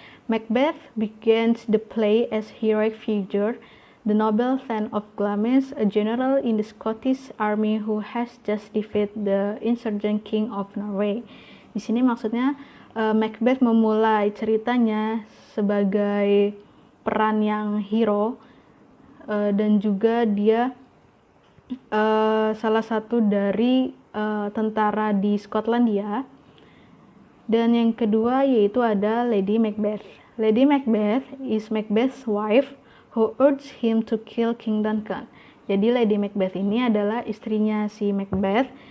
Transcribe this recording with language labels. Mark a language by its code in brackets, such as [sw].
[en] Macbeth begins the play as heroic figure, the noble Thane of Glamis, a general in the Scottish army who has just defeated the insurgent King of Norway. [id] Di sini maksudnya Macbeth memulai ceritanya sebagai peran yang hero, dan juga dia salah satu dari tentara di Skotlandia. Dan yang kedua yaitu ada Lady Macbeth. [en] Lady Macbeth is Macbeth's wife who urged him to kill King Duncan. [id] Jadi Lady Macbeth ini adalah istrinya si Macbeth.